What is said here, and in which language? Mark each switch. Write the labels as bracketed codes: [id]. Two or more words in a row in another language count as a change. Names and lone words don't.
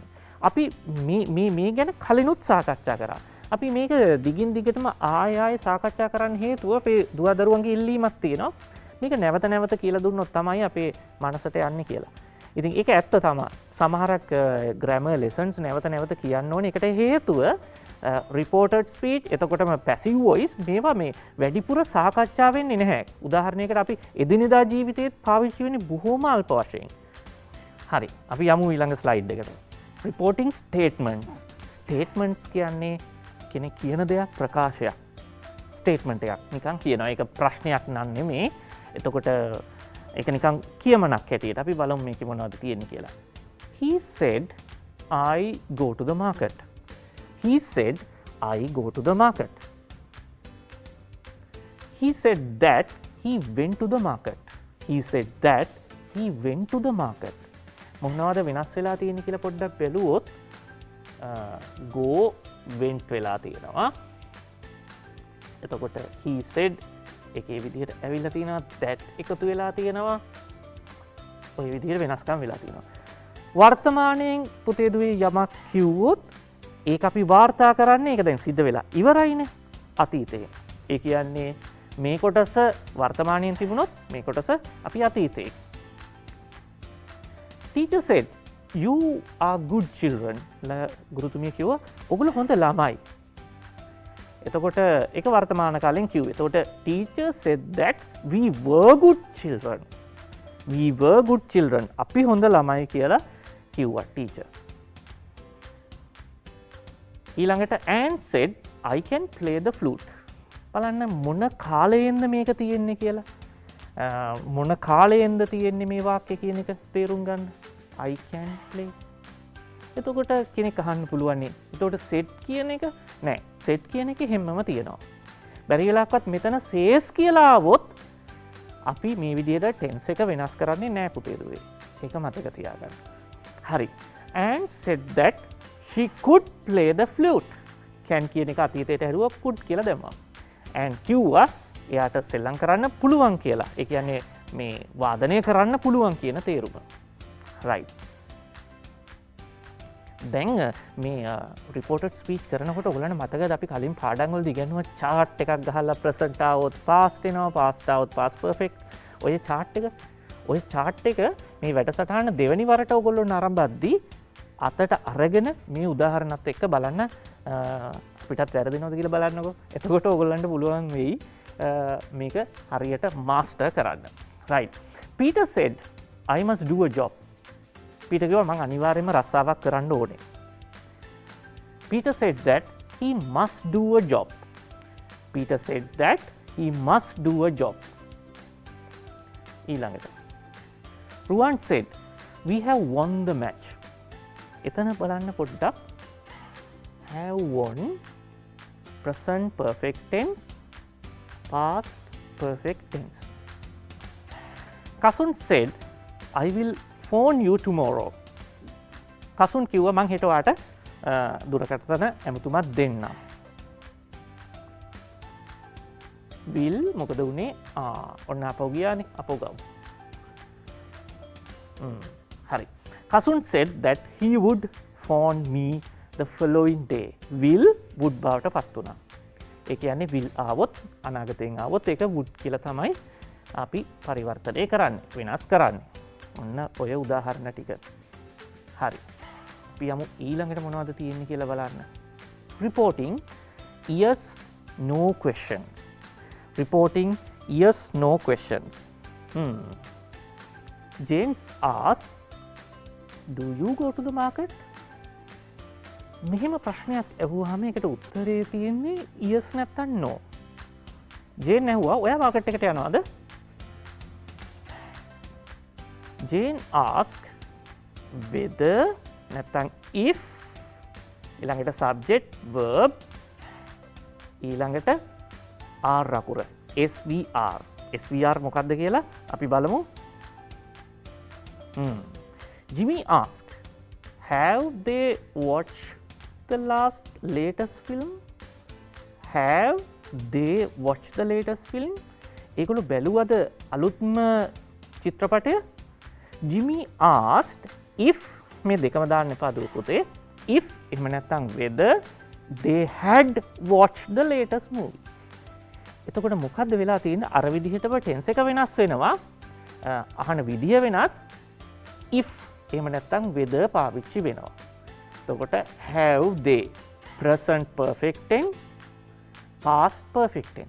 [si] අපි මේ ගැන කලිනුත් සාකච්ඡා කරා. අපි මේක දිගින් දිගටම ආය සාකච්ඡා කරන්න හේතුව අපේ දුවදරුවන්ගේ ඉල්ලීමක් තියෙනවා. මේක නැවත නැවත කියලා දුන්නොත් තමයි අපේ මනසට යන්නේ කියලා. ඉතින් ඒක ඇත්ත තමයි. සමහරක් [en] grammar lessons [si] නැවත නැවත කියන්න ඕනේ. ඒකට හේතුව [en] reported speech, [si] එතකොටම [en] passive voice [si] මේවා මේ වැඩිපුර සාකච්ඡා වෙන්නේ නැහැ. උදාහරණයකට අපි එදිනෙදා ජීවිතේත් පාවිච්චි වෙන්නේ බොහොම අල්ප වශයෙන්. හරි, අපි යමු ඊළඟ ස්ලයිඩ් එකට. [en] reporting statements. [si] statements කියන්නේ කෙනෙක් කියන දෙයක් ප්‍රකාශයක්. statement එකක් නිකන් කියනවා. ඒක ප්‍රශ්නයක් නන් නෙමේ. එතකොට ඒක නිකන් කියමනක් හැටියට අපි බලමු මේකේ මොනවද තියෙන්නේ කියලා. [en] He said I go to the market. He said I go to the market. He said that he went to the market. He said that he went to the market. [si] මොනවද වෙනස් වෙලා තියෙන්නේ කියලා පොඩ්ඩක් බැලුවොත් [en] go went [si] වෙලා තියෙනවා. එතකොට [en] he said [si] එකේ විදිහට ඇවිල්ලා තියෙනවා, that එකතු වෙලා තියෙනවා. ඔය විදිහට වෙනස්කම් වෙලා තියෙනවා. වර්තමානයෙන් පුතේ දුවේ යමක් කිව්වොත් ඒක අපි වාර්තා කරන්නේ ඒක දැන් සිද්ධ වෙලා ඉවරයිනේ අතීතයේ. ඒ කියන්නේ මේ කොටස වර්තමානයෙන් තිබුණොත් මේ කොටස අපි අතීතයේ. [en] Teacher said you are good children. [si] ගුරුතුමිය කිව්වා ඔගොල්ලෝ හොඳ ළමයි. එතකොට ඒක වර්තමාන කාලෙන් කිව්වේ. [en] එතකොට teacher said that we were good children. We were good children. [si] අපි හොඳ ළමයි කියලා කිව්වා teacher. [en] ඊළඟට and said I can play the flute. [si] බලන්න මොන කාලයෙන්ද මේක තියෙන්නේ කියලා. මොන කාලයෙන්ද තියෙන්නේ මේ වාක්‍ය කියන එක තේරුම් ගන්න. [en] I can play. [si] එතකොට කෙනෙක් අහන්න පුළුවන් නේ. එතකොට set කියන එක නෑ. set කියන එක හැමම තියෙනවා. බැරි වෙලාවකත් මෙතන says කියලා આવොත් අපි මේ විදිහට ටෙන්ස් එක වෙනස් කරන්නේ නෑ පුතේ දුවේ. ඒක මතක තියාගන්න. හරි. [en] And said that she could play the flute. [si] can කියන එක අතීතයට හැරුවා could කියලා දැම්මා. and කිව්වා එයාට සෙල්ලම් කරන්න පුළුවන් කියලා. ඒ කියන්නේ මේ වාදනය කරන්න පුළුවන් කියන තේරුම. right. දැන් මේ රිපෝටඩ් ස්පීච් කරනකොට ඔයගලන්ට මතකද අපි කලින් පාඩම් වලදී ඉගෙනුවා chart එකක් ගහලා present આવොත් past එනවා past આવොත් [en] past perfect. [si] ඔය chart එක මේ වැඩසටහන දෙවෙනි වරට ඔයගොල්ලෝ නරඹද්දී අතට අරගෙන මේ උදාහරණත් එක්ක බලන්න අපිටත් වැරදිනවද කියලා බලන්නකෝ. එතකොට ඔයගොල්ලන්ට පුළුවන් වෙයි මේක හරියට මාස්ටර් කරන්න. right. [en] Peter said I must do a job. [si] Peter කිව්වා මං අනිවාර්යයෙන්ම රස්සාවක් කරන්න ඕනේ. [en] Peter said that he must do a job. Peter said that he must do a job. ඊළඟට Ruwan said we have won the match. [si] එතන බලන්න පොඩ්ඩක් [en] have won present perfect tense past perfect tense. Kasun said I will phone you tomorrow. [si] කසුන් කිව්වා මං හෙට ඔයාට දුරකථන ඇමතුමක් දෙන්නම්. will මොකද උනේ ඔන්න අපව ගියානේ අපව ගමු. හරි. [en] කසුන් said that he would phone me the following day. [si] will would බවට පත් වුණා. ඒ කියන්නේ will ආවොත් අනාගතයෙන් ආවොත් ඒක would කියලා තමයි අපි පරිවර්තනය කරන්නේ වෙනස් කරන්නේ. ඔන්න ඔය උදාහරණ ටික. හරි. අපි යමු ඊළඟට මොනවද තියෙන්නේ කියලා බලන්න. [en] Reporting yes no questions. Reporting yes no questions. James asked, do you go to the market? [si] මෙහෙම ප්‍රශ්නයක් ඇහුවාම ඒකට උත්තරේ තියෙන්නේ yes නැත්නම් no. ජේන් ඇහුවා ඔයා මාකට් එකට යනවද? [en] Jane asked whether [si] නැත්නම් if ඊළඟට [en] subject verb [si] ඊළඟට r අකුර SVR මොකක්ද කියලා අපි බලමු. [en] Jimmy asked have they watched the latest film? Have they watched the latest film? [si] ඒගොල්ලෝ බැලුවද අලුත්ම චිත්‍රපටය? [en] Jimmy asked if [si] මේ දෙකම දාන්න එපා දුව පුතේ. [en] if [si] එහෙම නැත්නම් [en] whether they had watched the latest movie. [si] එතකොට මොකද්ද වෙලා තියෙන්නේ? අර විදිහටම tense එක වෙනස් වෙනවා. අහන විදිය වෙනස්. if එහෙම නැත්නම් whether පාවිච්චි වෙනවා. [en] එතකොට have they present perfect tense past perfect tense.